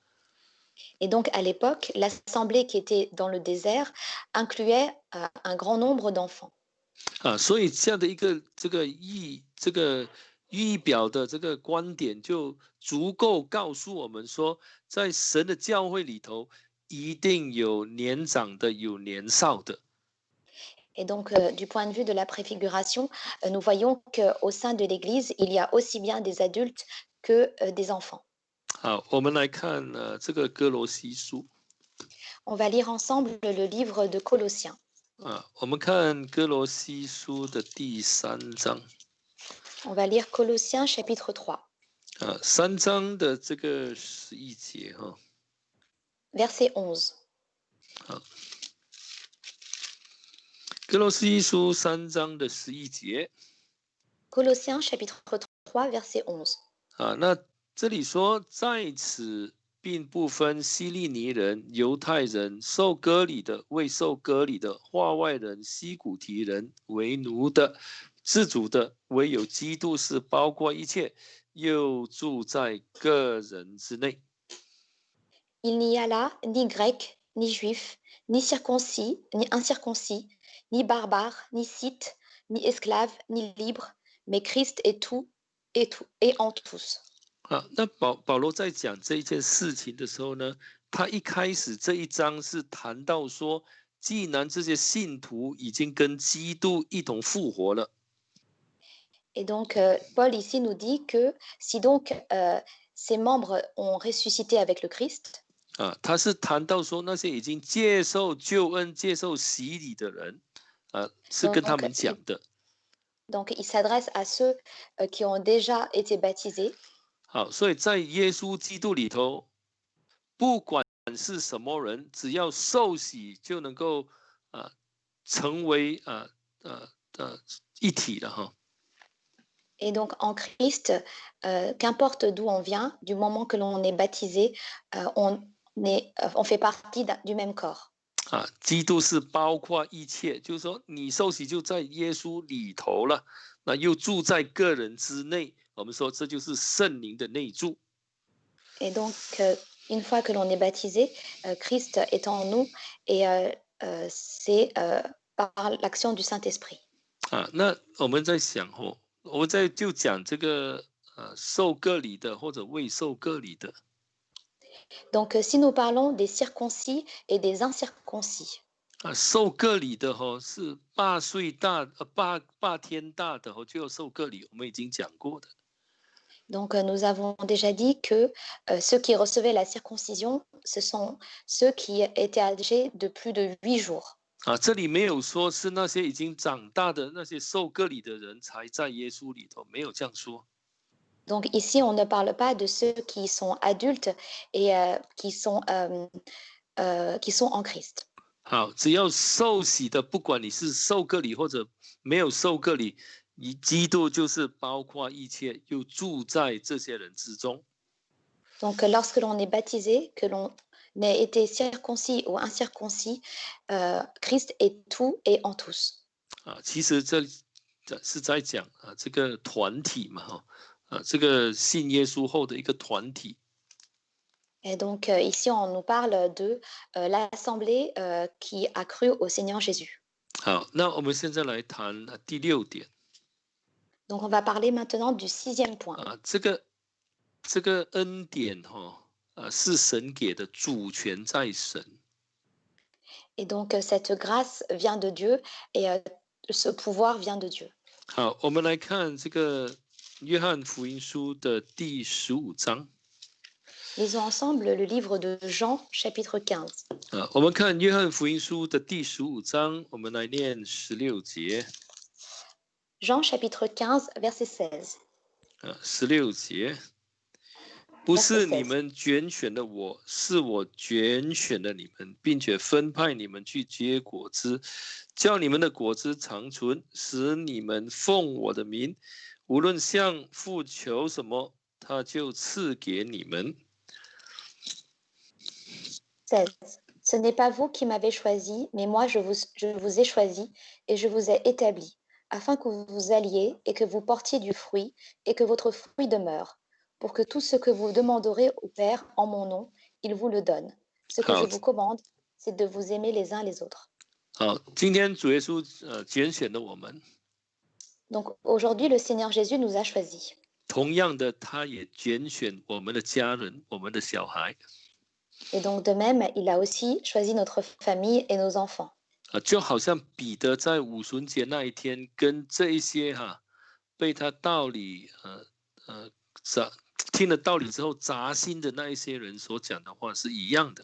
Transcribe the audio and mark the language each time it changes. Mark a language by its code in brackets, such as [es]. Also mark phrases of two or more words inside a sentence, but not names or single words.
[fr] Et donc, à l'époque, l'assemblée qui était dans le désert incluait un grand nombre d'enfants. [zh] 所以这样的一个预表的这个观点，就足够告诉我们说，在神的教会里头，一定有年长的，有年少的。 [fr] Et donc, du point de vue de la préfiguration, nous voyons qu'au sein de l'Église, il y a aussi bien des adultes que des enfants. [zh] 好，我们来看这个哥罗西书。 [fr] On va lire ensemble le livre de Colossiens. [zh] 我们看哥罗西书的第3章。 [fr] On va lire Colossiens chapitre 3. [zh] 3 章的这个11节 [fr] Verset 11. [zh] 好，哥罗西书3章的11节。 [fr] Colossiens chapitre 3, verset 11. [zh] 那这里说，在此并不分希利尼人、犹太人、受割礼的、未受割礼的、化外人、西古提人、为奴的、自主的，唯有基督是包括一切，又住在个人之内。 [fr] Il n'y a là ni grec, ni juif, ni circoncis, ni incirconcis, ni barbare, ni scythe, ni esclave, ni libre, mais Christ est tout et en tous. [zh] 那保罗在讲这一件事情的时候呢，他一开始这一章是谈到说，既然这些信徒已经跟基督一同复活了。 [fr] Et donc, Paul ici nous dit que si donc ces membres ont ressuscité avec le Christ, [zh] 他是谈到说那些已经接受救恩、接受洗礼的人，是跟他们讲的。 [fr] donc il s'adresse à ceux qui ont déjà été baptisés. [zh] 好，所以在耶稣基督里头，不管是什么人，只要受洗就能够成为一体的哈。 [fr] Et donc en Christ, qu'importe d'où on vient, du moment que l'on est baptisé, on fait partie du même corps. [zh] 基督是包括一切，就是说你受洗就在耶稣里头了，那又住在个人之内。我们说这就是圣灵的内住。 [fr] Et donc une fois que l'on est baptisé, Christ est en nous et c'est par l'action du Saint-Esprit. [zh] 那我们在想我们就讲这个受割礼的或者未受割礼的。 [fr] Donc, si nous parlons des circoncis et des incirconcis, [zh] 受割礼的是8天大的就要受割礼，我们已经讲过的。 [fr] donc nous avons déjà dit que ceux qui recevaient la circoncision, ce sont ceux qui étaient âgés de plus de 8 jours. [zh] 这里没有说是那些已经长大的那些受割礼的人才在耶稣里头，没有这样说。 [fr] Donc ici, on ne parle pas de ceux qui sont adultes et qui sont en Christ. [zh] 好，只要受洗的，不管你是受割礼或者没有受割礼，基督就是包括一切，又住在这些人之中。 [fr] Donc lorsque l'on est baptisé, que l'on ait été circoncis ou incirconcis, Christ est tout et en tous. [zh] 其实这是在讲这个团体嘛这个信耶稣后的一个团体。 [fr] Et donc ici, on nous parle de l'assemblée qui a cru au Seigneur Jésus. [zh] 好，那我们现在来谈第6点。 [fr] Donc on va parler maintenant du 6e point. [zh] 这个恩典是神给的，主权在神。 [fr] Et donc cette grâce vient de Dieu et ce pouvoir vient de Dieu. [zh] 好，我们来看这个约翰福音书的第15章。 [fr] Lisons ensemble le livre de Jean, chapitre 15. [zh] 我们看约翰福音书的第15章，我们来念16节。 [fr] Jean, chapitre 15, verset 16. [zh] 16 节，不 [fr] Verset [zh] 是你 [fr] 16. [zh] 们拣选的我，是我拣选的你们，并且分派你们去结果子，叫你们的果子长存，使你们奉我的名，无论向父求什么，他就赐给你们。 [fr] 16. Ce n'est pas vous qui m'avez choisi, mais moi je vous ai choisi et je vous ai établi, afin que vous alliez et que vous portiez du fruit et que votre fruit demeure, pour que tout ce que vous demanderez au Père en mon nom, il vous le donne. Ce que je [zh] 好， [fr] vous commande, c'est de vous aimer les uns les autres. [zh] 好，今天主耶稣拣选了我们， [fr] Donc aujourd'hui, le Seigneur Jésus nous a choisis. [zh] 同样的，他也拣选我们的家人，我们的小孩。 [fr] Et donc de même, il a aussi choisi notre famille et nos enfants. [zh] 就好像彼得在五旬节那一天，跟这一些被他道理听了道理之后扎心的那一些人所讲的话是一样的。